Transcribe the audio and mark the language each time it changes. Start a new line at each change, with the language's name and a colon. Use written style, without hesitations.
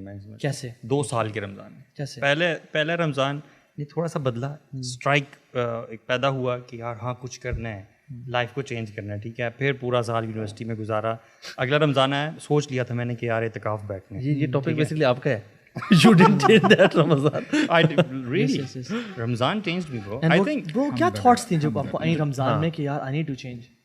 Urdu: میں کیسے 2 سال کے رمضان میں, کیسے پہلے رمضان یہ تھوڑا سا بدلا, اسٹرائک ایک پیدا ہوا کہ یار ہاں کچھ کرنا ہے, لائف کو چینج کرنا ہے, ٹھیک ہے. پھر پورا سال یونیورسٹی میں گزارا. اگلا رمضان آیا, سوچ لیا تھا میں نے کہ یار اعتکاف بیٹھنا ہے. یہ ٹاپک بیسکلی آپ کا ہے.
English: You didn't change that Ramadan. Really? Ramadan changed me, bro. I think
Urdu: bro کیا تھاٹس تھیں جو آپ کو آئیں رمضان میں کہ یار
English: I need to change?